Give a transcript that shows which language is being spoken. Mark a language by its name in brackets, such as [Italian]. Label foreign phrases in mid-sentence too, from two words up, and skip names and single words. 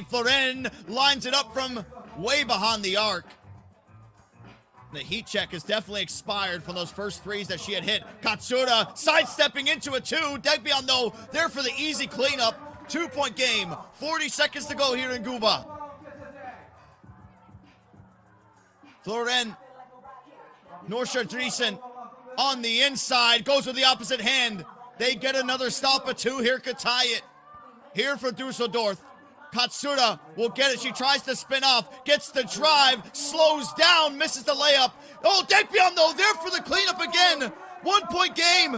[English] Floren lines it up from way behind the arc. The heat check has definitely expired from those first threes that she had hit. Katsuda sidestepping into a 2. Degbion, though, there for the easy cleanup. 2-point game. 40 seconds to go here in Guba. Floren. Norsha Driesen on the inside. Goes with the opposite hand. They get another stop. A 2 here could tie it. Here for Düsseldorf. Katsuda will get it. She tries to spin off. Gets the drive. Slows down. Misses the layup. Oh, Degbion, though, there for the cleanup again. 1-point game.